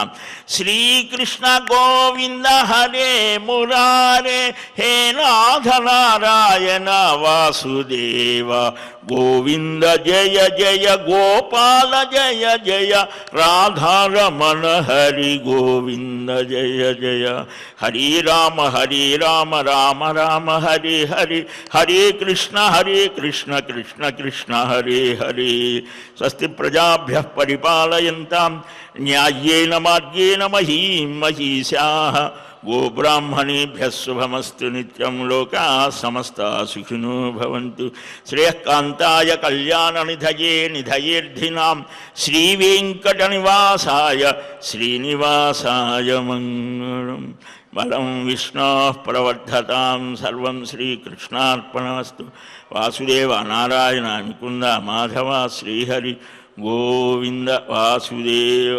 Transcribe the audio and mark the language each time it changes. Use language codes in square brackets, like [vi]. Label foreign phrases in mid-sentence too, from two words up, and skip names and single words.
[sa] శ్రీకృష్ణ గోవింద హరే మురారే హే నాథ నారాయణ వాసుదేవ గోవింద జయ జయ గోపాల జయ జయ రాధారమణ హరి గోవింద జయ జయ. హరి రామ రామ రామ హరి హరి, హరే కృష్ణ కృష్ణ కృష్ణ హరే హరే. స్వస్తి ప్రజాభ్యః పరిపాలయంతాం న్యాయేన మార్గేణ మహీం మహీశాః. గోబ్రాహ్మణేభ్యः శుభమస్తు నిత్యం. లోకాः సమస్తాः సుఖినో భవంతు. శ్రేయఃకాంతాయ కళ్యాణనిధయే నిధయేర్ధినాం శ్రీవేంకటనివాసాయ శ్రీనివాసాయ మంగళం. బలం విష్ణోః ప్రవర్ధతాం సర్వం శ్రీకృష్ణార్పణమస్తు. వాసుదేవ నారాయణ ముకుంద మాధవ శ్రీహరి గోవింద వాసుదేవ.